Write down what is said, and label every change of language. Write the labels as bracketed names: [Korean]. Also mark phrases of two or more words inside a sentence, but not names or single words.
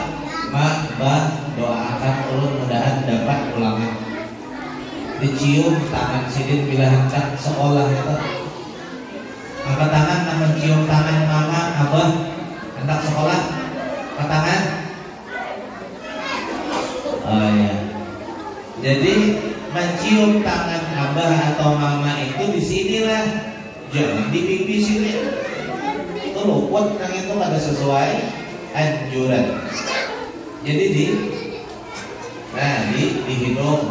[Banjar] Ma, bah, doakan ulun mudahan dapat ulangan. Dicium tangan sidin bila hendak sekolah itu. Angkat tangan, mencium tangan mama, abah hendak sekolah. Angkat tangan. Oh ya. Jadi mencium tangan abah atau mama itu di sinilah, jangan di pipi sini. Itu luput, yang itu ada sesuai anjuran. Jadi di hidung.